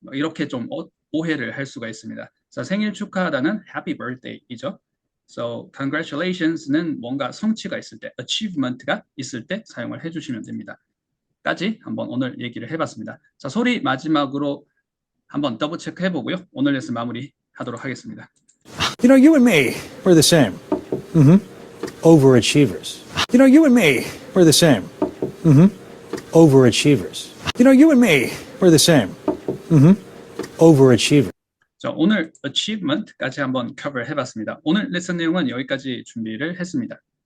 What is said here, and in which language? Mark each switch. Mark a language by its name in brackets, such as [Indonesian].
[Korean] 이렇게 좀 오해를 할 수가 있습니다. 자, 생일 축하하다는 happy birthday 이죠. So, congratulations는 뭔가 성취가 있을 때, achievement가 있을 때 사용을 해주시면 됩니다. 까지 한번 오늘 얘기를 해봤습니다. 자, 소리 마지막으로 한번 더블 체크 해보고요. 오늘 레슨 마무리 하도록 하겠습니다. [English] You know, you and me, we're the same. Overachievers. You know, you and me, we're the same. Overachievers. You know, you and me, we're the same. Overachievers. [Korean] 자, 오늘 achievement까지 한번 커버 해봤습니다. 오늘 레슨 내용은 여기까지 준비를 했습니다.